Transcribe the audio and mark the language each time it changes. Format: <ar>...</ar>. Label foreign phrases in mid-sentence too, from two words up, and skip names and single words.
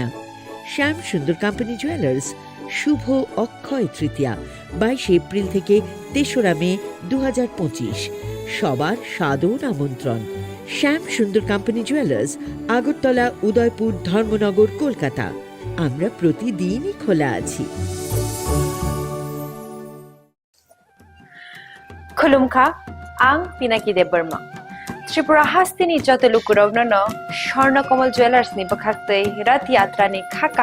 <bn>শ্যামসুন্দর কোম্পানি জুয়েলার্স শুভ অক্ষয় তৃতীয়া 22 এপ্রিল থেকে 3রা মে 2025। সবার সাদর আমন্ত্রণ। শ্যামসুন্দর কোম্পানি জুয়েলার্স, আগরতলা, উদয়পুর, ধর্মনগর, কলকাতা। আমরা প্রতিদিনই খোলা আছি।</bn> <trp>खुलुमखा आं पिनाकी देब बर्मा त्रिपुरा हास्तिनि जत लुकुरावनो स्वर्णकमल ज्वेलर्स नि बखाक्तै रथ यात्रा नि खाका</trp>